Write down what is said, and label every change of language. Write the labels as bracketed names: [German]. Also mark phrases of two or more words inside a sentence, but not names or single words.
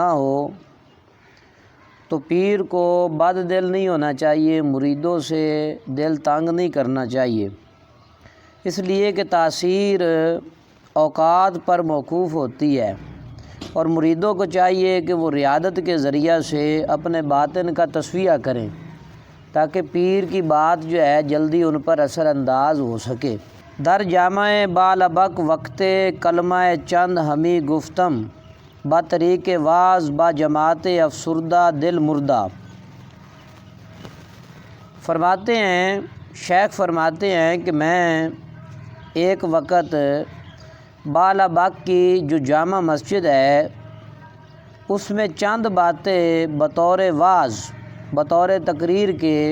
[Urdu] ہو تو پیر کو بد دل نہیں ہونا چاہیے، مریدوں سے دل تنگ نہیں کرنا چاہیے، اس لیے کہ تاثیر اوقات پر موقوف ہوتی ہے اور مریدوں کو چاہیے کہ وہ ریاضت کے ذریعہ سے اپنے باطن کا تصفیہ کریں تاکہ پیر کی بات جو ہے جلدی ان پر اثر انداز ہو سکے۔ [Persian] در جامع بالابک وقت کلمہ چند ہمی گفتم با طریق واز با جماعت افسردہ دل مردہ۔ [Urdu] فرماتے ہیں، شیخ فرماتے ہیں کہ میں ایک وقت بالابک کی جو جامع مسجد ہے اس میں چند باتیں بطور واز، بطور تقریر کے